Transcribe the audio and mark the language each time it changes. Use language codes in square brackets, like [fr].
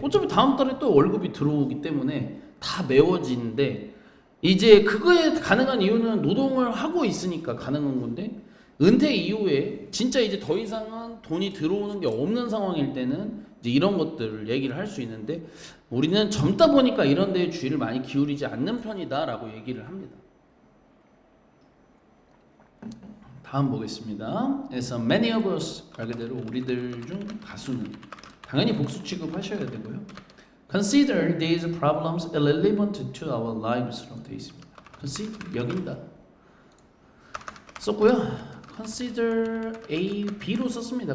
[ko] 어차피 다음 달에 또 월급이 들어오기 때문에 다 메워지는데 이제 그거에 가능한 이유는 노동을 하고 있으니까 가능한 건데 은퇴 이후에 진짜 이제 더 이상은 돈이 들어오는 게 없는 상황일 때는 이제 이런 것들을 얘기를 할 수 있는데 우리는 젊다 보니까 이런 데에 주의를 많이 기울이지 않는 편이다라고 얘기를 합니다. 다음 보겠습니다. 그래서 [en] many of us [ko] 말 그대로 우리들 중 다수는 당연히 복수 취급하셔야 되고요. [en] Consider these problems irrelevant to our lives라고 [ko] 되어 있습니다. Consider 여긴다 썼고요. Consider A, B로 썼습니다.